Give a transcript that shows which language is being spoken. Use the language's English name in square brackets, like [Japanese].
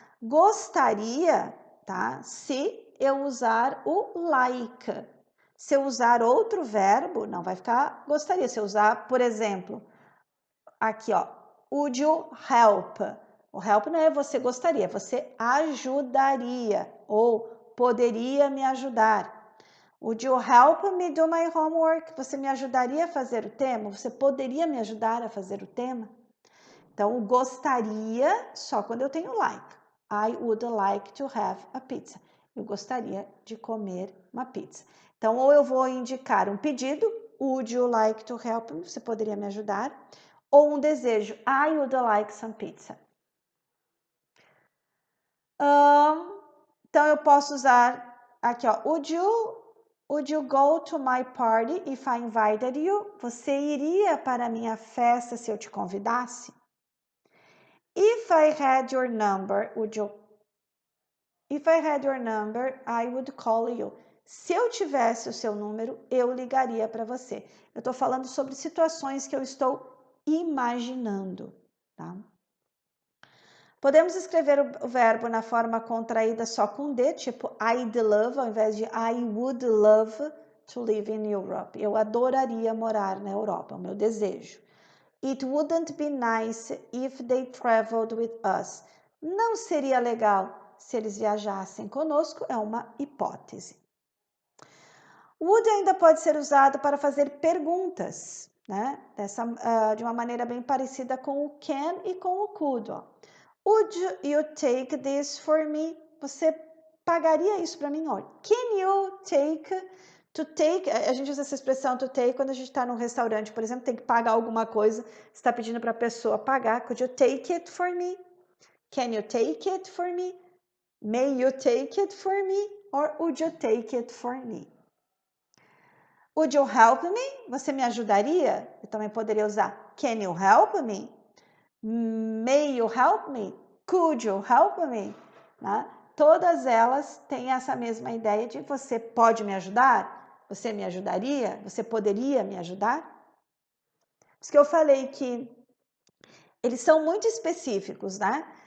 [Portuguese] Gostaria, tá? Se eu usar o like. Se eu usar outro verbo, não vai ficar gostaria. Se eu usar, por exemplo, aqui, ó, [English] would you help? [Portuguese] O help não é você gostaria, você ajudaria ou poderia me ajudar. [English] Would you help me do my homework? [Portuguese] Você me ajudaria a fazer o tema? Você poderia me ajudar a fazer o tema? Então, gostaria só quando eu tenho like. [English] I would like to have a pizza. [Portuguese] Eu gostaria de comer uma pizza. Então, ou eu vou indicar um pedido, [English] would you like to help me? [Portuguese] Você poderia me ajudar? Ou um desejo, [English] I would like some pizza. [Portuguese] Então, eu posso usar aqui, ó, [English] would you go to my party if I invited you? [Portuguese] Você iria para a minha festa se eu te convidasse? [English] If I had your number, If I had your number, I would call you. [Portuguese] Se eu tivesse o seu número, eu ligaria para você. Eu estou falando sobre situações que eu estou imaginando, tá? Podemos escrever o verbo na forma contraída só com D, tipo I'd love, ao invés de [English] I would love to live in Europe. [Portuguese] Eu adoraria morar na Europa, é o meu desejo. [English] It wouldn't be nice if they traveled with us. [Portuguese] Não seria legal se eles viajassem conosco, é uma hipótese. Would ainda pode ser usado para fazer perguntas, né? De uma maneira bem parecida com o can e com o could. Ó. [English] Would you take this for me? [Portuguese] Você pagaria isso para mim? Ó. [English] Can you take? [Portuguese] To take, a gente usa essa expressão to take quando a gente está num restaurante, por exemplo, tem que pagar alguma coisa, está pedindo para a pessoa pagar. [English] Could you take it for me? Can you take it for me? May you take it for me? Or would you take it for me? Would you help me? [Portuguese] Você me ajudaria? Eu também poderia usar [English] can you help me? May you help me? Could you help me? [Portuguese] Né? Todas elas têm essa mesma ideia de você pode me ajudar? Você me ajudaria? Você poderia me ajudar? Por isso que eu falei que eles são muito específicos, né?